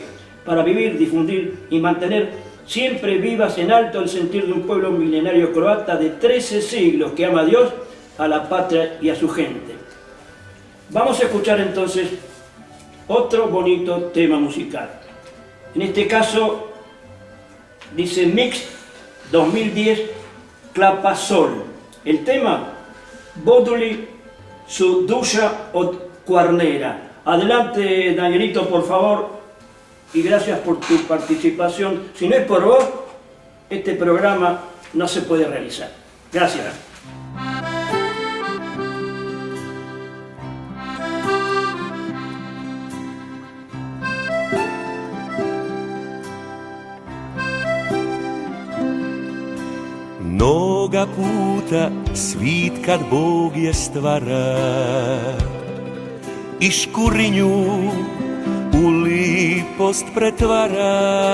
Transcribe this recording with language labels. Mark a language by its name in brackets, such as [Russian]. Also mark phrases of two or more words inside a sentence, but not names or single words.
[Spanish] Para vivir, difundir y mantener siempre vivas en alto el sentir de un pueblo milenario croata de 13 siglos que ama a Dios, a la patria y a su gente. Vamos a escuchar entonces otro bonito tema musical. En este caso dice Mix 2010 Klapa Sol. El tema Boduli su dusha od Cuarnera. Adelante, Danielito, por favor, y gracias por tu participación. Si no es por vos, este programa no se puede realizar. Gracias. [Croatian] Mnoga puta svit kad Bog je stvara i škurinju u lipost pretvara.